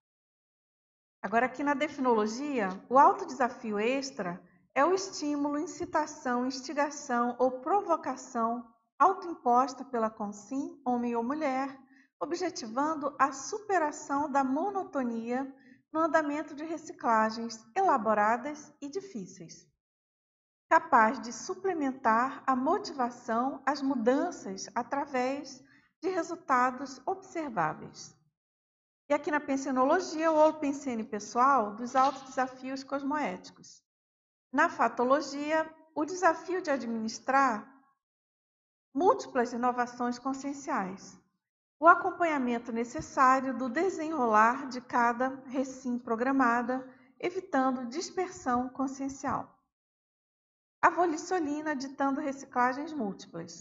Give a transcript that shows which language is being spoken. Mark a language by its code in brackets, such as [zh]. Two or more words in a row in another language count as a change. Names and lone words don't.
[pt] Agora, aqui na definologia, o autodesafio extra é o estímulo, incitação, instigação ou provocação autoimposta pela consim, homem ou mulher, objetivando a superação da monotonia no andamento de reciclagens elaboradas e difíceis, capaz de suplementar a motivação às mudanças através de resultados observáveis. E aqui na pensenologia, o pensene pessoal dos autodesafios cosmoéticos. Na fatologia, o desafio de administrar múltiplas inovações conscienciais. O acompanhamento necessário do desenrolar de cada recim programada, evitando dispersão consciencial. A volicionina ditando reciclagens múltiplas.